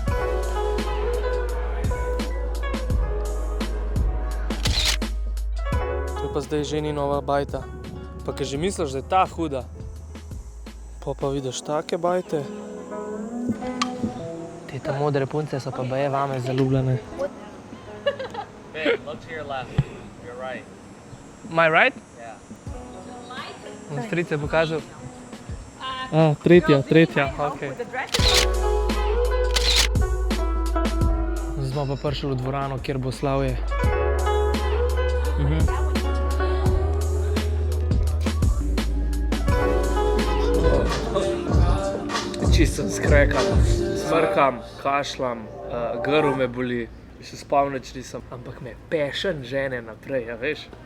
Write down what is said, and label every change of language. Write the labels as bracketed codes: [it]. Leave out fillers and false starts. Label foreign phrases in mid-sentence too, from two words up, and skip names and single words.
[sl] To je pa zdaj ženinova bajta. Pa kaj že misliš, da je ta huda? Pa vidiš take bajte. Te ta modre punce so pa baje vame zaljubljene. [en] Hey, look to your left. You're right. Am I right? Yeah. [sl] Stric je pokazal. Tretja, okej. Zdaj smo pa prišli v dvorano, kjer bo slavje. Čisto sem skrekan, smrkam, kašljam, grl me boli, še spomnič nisem, ampak me passion žene naprej, ja veš?